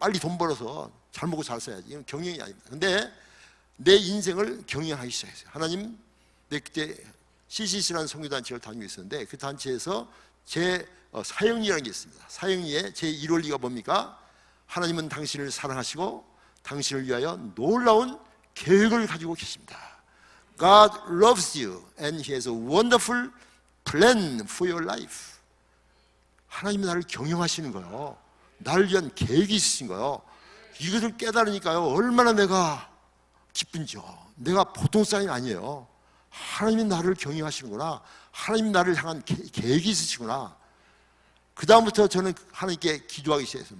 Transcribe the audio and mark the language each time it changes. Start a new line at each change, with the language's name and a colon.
Korean: 빨리 돈 벌어서 잘 먹고 잘 살아야지. 이건 경영이 아닙니다. 근데 내 인생을 경영하기 시작했어요. 하나님, 내 그때 CCC라는 선교단체를 다니고 있었는데 그 단체에서 제 사형리라는 게 있습니다. 사형리의 제 1원리가 뭡니까? 하나님은 당신을 사랑하시고 당신을 위하여 놀라운 계획을 가지고 계십니다.
English: God loves you and He has a wonderful plan for your life.
Korean: 하나님이 나를 경영하시는 거예요. 나를 위한 계획이 있으신 거예요. 이것을 깨달으니까요, 얼마나 내가 기쁜지요. 내가 보통 사람이 아니에요. 하나님이 나를 경영하시는구나. 하나님이 나를 향한 계획이 있으시구나. 그 다음부터 저는 하나님께 기도하기 시작했어요.